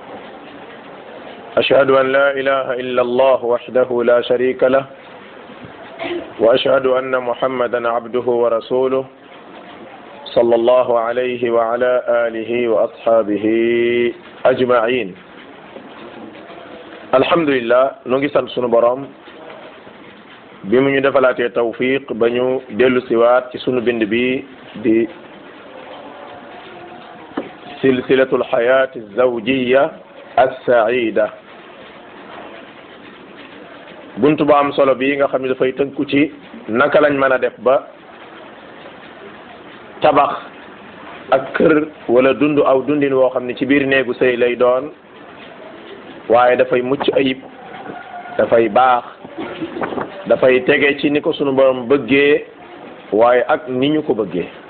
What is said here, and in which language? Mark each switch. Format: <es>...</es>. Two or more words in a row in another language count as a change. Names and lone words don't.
<ar>أشهد أن لا إله إلا الله وحده لا شريك له وأشهد أن محمدا عبده ورسوله صلى الله عليه وعلى آله وأصحابه أجمعين.</ar> <wo>alhamdulillah nu ngi sant sunu borom bi mu ñu defalaatee tawfiq ba ñu dellu siwaat ci sunu bind bi di</wo> <ar>سلسلة الحياة الزوجية السعيدة,</ar> <wo>buntu bu am solo bi nga xam ne dafay tënku ci naka lañ mën a def ba tabax ak kër wala dund aw dundin woo xam ne ci biir néegu sëy lay doon, waaye dafay mucc ayib, dafay baax, dafay tege ci ni ko sunu borom bëggee waaye ak ni ñu ko bëggee.</wo>